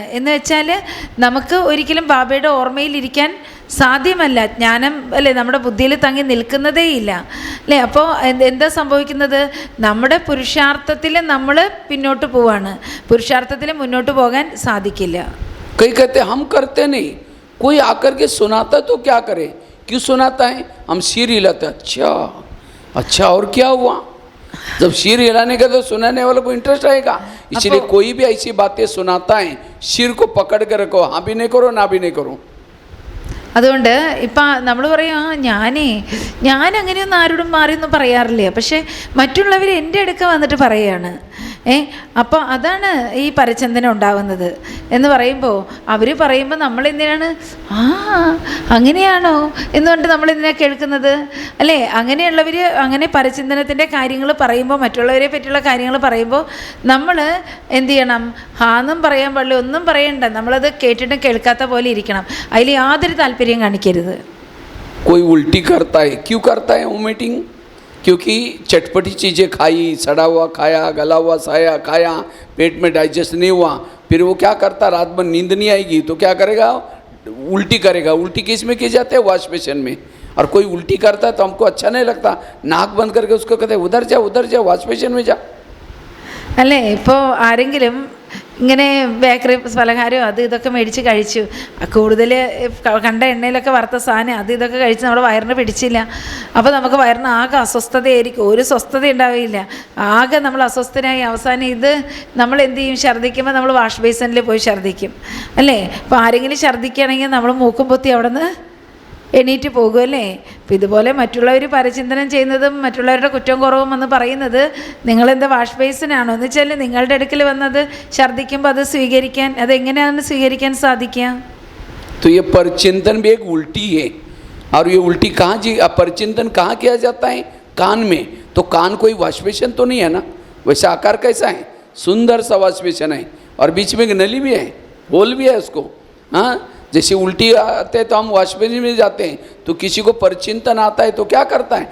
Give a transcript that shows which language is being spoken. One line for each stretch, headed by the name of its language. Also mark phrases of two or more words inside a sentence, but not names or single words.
Malayalam: എന്ന് വെച്ചാൽ നമുക്ക് ഒരിക്കലും ബാബയുടെ ഓർമ്മയിലിരിക്കാൻ സാധ്യമല്ല. ജ്ഞാനം അല്ലേ നമ്മുടെ ബുദ്ധിയിൽ തങ്ങി നിൽക്കുന്നതേ ഇല്ല അല്ലേ. അപ്പോൾ എന്താ സംഭവിക്കുന്നത്? നമ്മുടെ പുരുഷാർത്ഥത്തിൽ നമ്മൾ പിന്നോട്ട് പോവാണ്, പുരുഷാർത്ഥത്തിൽ മുന്നോട്ട് പോകാൻ സാധിക്കില്ല.
Hindi: कई कहते हम करते नहीं, कोई आकर के सुनाता तो क्या करे? क्यों सुनाता है? हम सिर हिलाते, अच्छा और क्या हुआ? जब सिर हिलाने का तो सुनाने वालों को इंटरेस्ट आएगा। इसलिए कोई भी ऐसी बातें सुनाता है, सिर को पकड़ के रखो, हाँ भी नहीं करो ना भी नहीं करो।
Malayalam: അതുകൊണ്ട് ഇപ്പം നമ്മൾ പറയും ഞാൻ അങ്ങനെയൊന്നും ആരോടും മാറിയൊന്നും പറയാറില്ല, പക്ഷേ മറ്റുള്ളവർ എൻ്റെ അടുക്ക വന്നിട്ട് പറയുകയാണ് അപ്പോൾ അതാണ് ഈ പരചിന്തനം ഉണ്ടാവുന്നത് എന്ന് പറയുമ്പോൾ അവർ പറയുമ്പോൾ നമ്മളെന്തിനാണ് അങ്ങനെയാണോ എന്ന് പറഞ്ഞിട്ട് നമ്മളെന്തിനാ കേൾക്കുന്നത് അല്ലേ? അങ്ങനെയുള്ളവർ അങ്ങനെ പരചിന്തനത്തിൻ്റെ കാര്യങ്ങൾ പറയുമ്പോൾ, മറ്റുള്ളവരെ പറ്റിയുള്ള കാര്യങ്ങൾ പറയുമ്പോൾ നമ്മൾ എന്ത് ചെയ്യണം? ഹാന്നും പറയാൻ പാടില്ല, ഒന്നും പറയണ്ട. നമ്മളത് കേട്ടിട്ടും കേൾക്കാത്ത പോലെ ഇരിക്കണം. അതിൽ യാതൊരു താല്പര്യം കാണിക്കരുത്.
Hindi: कोई उल्टी करता है, क्यों करता है वोमिटिंग? क्योंकि चटपटी चीज़ें खाई, सड़ा हुआ खाया, गला हुआ साया खाया, पेट में डाइजेस्ट नहीं हुआ, फिर वो क्या करता? रात भर नींद नहीं आएगी तो क्या करेगा? उल्टी करेगा। उल्टी किस में की जाते हैं?
English: wash basin में।
Hindi: और कोई उल्टी करता है तो हमको अच्छा नहीं लगता, नाक बंद करके उसको कहते हैं उधर जा
English: wash basin
Hindi: में जा।
Malayalam: അല്ലേ? ഇപ്പോൾ ആരെങ്കിലും ഇങ്ങനെ ബേക്കറി പലഹാരമോ അത് ഇതൊക്കെ മേടിച്ച് കഴിച്ചു, കൂടുതൽ കണ്ട എണ്ണയിലൊക്കെ വറുത്ത സാധനം അത് ഇതൊക്കെ കഴിച്ച് നമ്മുടെ വയറിന് പിടിച്ചില്ല. അപ്പോൾ നമുക്ക് വയറിന് ആകെ അസ്വസ്ഥതയായിരിക്കും, ഒരു സ്വസ്ഥത ഉണ്ടാവില്ല, ആകെ നമ്മൾ അസ്വസ്ഥനായി അവസാനം ഇത് നമ്മൾ എന്ത് ചെയ്യും? ഛർദ്ദിക്കുമ്പോൾ നമ്മൾ
English: wash basinil
Malayalam: പോയി ഛർദ്ദിക്കും അല്ലേ? അപ്പോൾ ആരെങ്കിലും ഛർദ്ദിക്കുകയാണെങ്കിൽ നമ്മൾ മൂക്കും പൊത്തി അവിടെ നിന്ന് എണീറ്റ് പോകുമല്ലേ? അപ്പം ഇതുപോലെ മറ്റുള്ളവർ പരചിന്തനം ചെയ്യുന്നതും മറ്റുള്ളവരുടെ കുറ്റവും കുറവും എന്ന് പറയുന്നത് നിങ്ങളെന്താ
English: wash basinano
Malayalam: എന്ന് വെച്ചാൽ നിങ്ങളുടെ അടുക്കൽ വന്നത് ഛർദ്ദിക്കുമ്പോൾ അത് സ്വീകരിക്കാൻ, അതെങ്ങനെയാണ് സ്വീകരിക്കാൻ സാധിക്കുക?
Hindi: तो ये परचिंतन भी एक उल्टी है। और ये उल्टी कहाँ जी परचिंतन कहाँ किया जाता है? कान में। तो कान कोई
English: wash basin
Hindi: तो नहीं है ना? वैसे आकार कैसा है? सुंदर सा
English: wash basin
Hindi: है और बीच में एक नली भी है, होल भी है उसको। हाँ, जैसे उल्टी आते हैं तो हम
English: wash basin
Hindi: में जाते हैं, तो किसी को परचिंतन आता है तो क्या करता है?